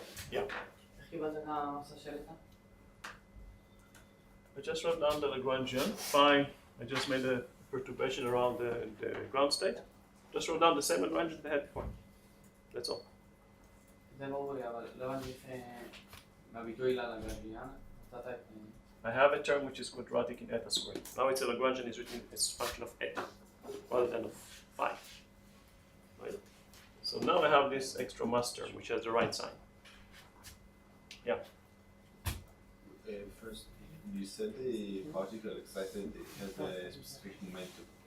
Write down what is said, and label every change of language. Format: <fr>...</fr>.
<en>Yeah. I just wrote down the Lagrangian. Fine. I just made a perturbation around the ground state. Just wrote down the same Lagrangian that I had before. That's all.</en> <he>זה לא ברור, אבל לא הבנתי מהביטוי ללגרנגיאן, נתת את...</he> <en>I have a term which is quadratic in eta squared. Now it's a Lagrangian is written as a function of eta rather than of phi. Right? So now I have this extra mass term which has the right sign. Yeah. First, you said the particle excited has a specific momentum.</en>